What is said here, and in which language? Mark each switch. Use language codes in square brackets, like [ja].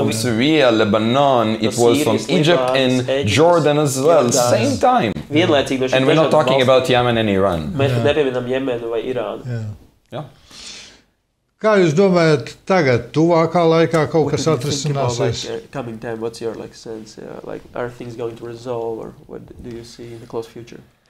[en] From Syria, Lebanon, it was from Egypt and Jordan as well, same time. And we're not talking about Yemen and Iran. [lv] Mēs nepieminam Jemenu vai Irānu. [en] Yeah. [lv] Kā jūs domājat, tagad, tuvākā laikā kaut kas atrisināsies? [en] Coming time, what's your sense? Are things going to resolve, or what do you see in the close future?